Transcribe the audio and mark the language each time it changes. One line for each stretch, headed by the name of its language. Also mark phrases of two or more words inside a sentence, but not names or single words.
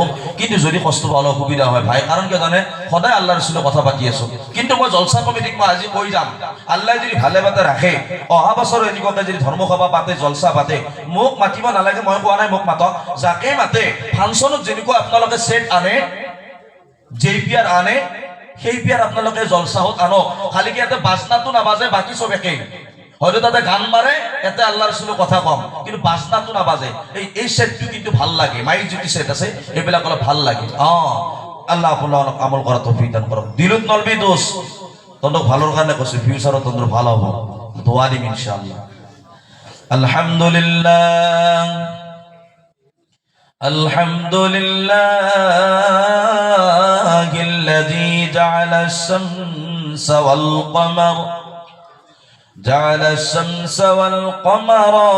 Assamese: কিন্তু যদি কষ্ট পালে অসুবিধা হয় ভাই, কাৰণ কিয় জানে সদায় আল্লাহ ৰসুলৰ কথা পাতি আছো, কিন্তু মই জলচা কমিটিক মই আজি কৈ যাম, আল্লাহ যদি ভালে বাতে ৰাখে, অহা বছৰ এনেকুৱাকে যদি ধৰ্মসভা পাতে, জলচা পাতে, মোক মাতিব নালাগে, মই কোৱা নাই মোক মাতক, যাকে মাতে ফাংচনত যেনেকুৱা আপোনালোকে সেট আনে, JPR আনে, সেই পিয়াৰ আপোনালোকে জলচাহত আনক, খালি কি ইয়াতে বাজনাটো নাবাজে, বাকী চব একেই। হয়তো তাতে গান মাৰে, এতে আল্লাহ রসুলের কথা কম, কিন্তু বাজনাটো নাবাজে। এই সেটটো কিন্তু ভাল লাগে, মাইক যদি সেট আছে এইবিলাক অলপ ভাল লাগে। আল্লাহ আপোনালোক আমল কৰা তৌফিক দান কৰক। দিলত নলবি দোষ, তন্দক ভালৰ কাৰণে কৈছো, ফিউচাৰত তন্দৰ ভাল হ'ব, দোয়া দিম ইনশাআল্লাহ।
Arabic: الحمد لله، الحمد لله الذي جعل الشمس والقمر جعل الشمس والقمر